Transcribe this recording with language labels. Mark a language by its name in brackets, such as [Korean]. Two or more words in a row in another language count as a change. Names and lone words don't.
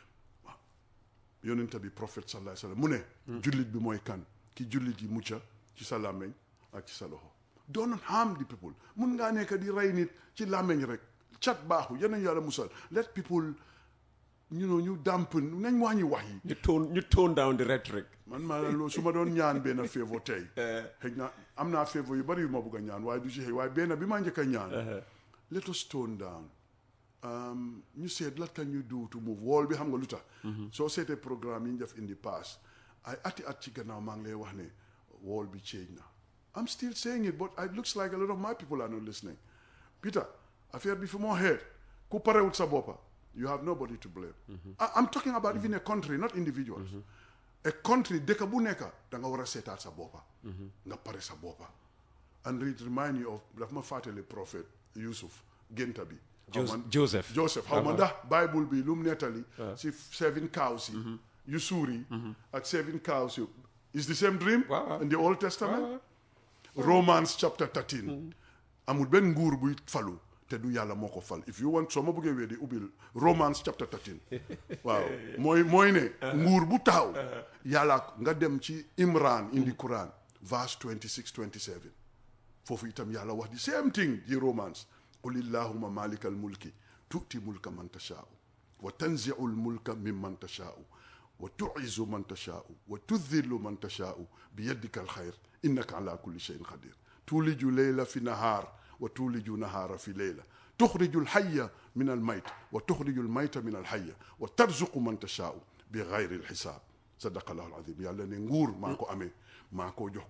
[Wolof] yonent bi prophète [Arabic] صلى الله عليه وسلم [Wolof] mu ne jullit bi mooy kan ki jullit yi mucca ci sa làmmiñ ak ci sa loxo [English] don't harm the people [Wolof] mun ngaa nekk di rey nit ci làmmiñ rek cat baaxu yal nañu yàlla musal [English] let people [Wolof] ñu damp nañ wàññi wax yi ñu [English] tone down the rhetoric [Wolof] man maa loolu su ma doon ñaan benn favor tey xëy na am naa favor yu bari yu ma bëgg a ñaan waaye du ci xëy waaye benn bi ma njëkk a ñaan [English] let us tone down [Wolof] ñu seet [English] what can you do to move wall [Wolof] bi xam nga lu tax soo seetee programme yi ñu def [English] in the past [Wolof] ay at ci gannaaw maa ngi lay wax ne wall bi change na [English] I'm still saying it but it looks like a lot of my people are not listening [Wolof] Peter affaire bi fi moo xeet ku parewut sa boppa [English] you have nobody to blame I'm talking about even a country not individuals a country [Wolof] dëkk bu nekk da nga war a seetaat sa boppa nga pare sa boppa [English] and it remind you of [Wolof] daf ma fàttali prophet Yusuf génta bi Joseph xaw ma ndax Bible bi lu mu nettali si 7 cows yi yu suur yi ak 7 cows yu [English] is the same dream in the Old Testament Romans chapter 13 [Wolof] amul benn nguur buy falu te du yàlla moo ko fal [English] if you want [Wolof] soo ma bëggee weddi ubbil Romans chapter 13 waaw mooy ne nguur bu taxaw yàlla nga dem [Arabic] ci Imran [English] in the Quran verse 26-27 [Wolof] foofu itam yàlla wax [English] the same thing [Arabic] di Romans قل اللهم مالك الملك تؤتي الملك من تشاء وتنزع الملك ممن تشاء وتعز من تشاء وتذل من تشاء بيدك الخير إنك على كل شيء قدير تولج الليل في النهار وتولج النهار في الليل وتخرج الحي من الميت وتخرج الميت من الحي وترزق من تشاء بغير حساب صدق الله العظيم [Wolof] yàlla ne nguur maa ko amee maa ko jox ku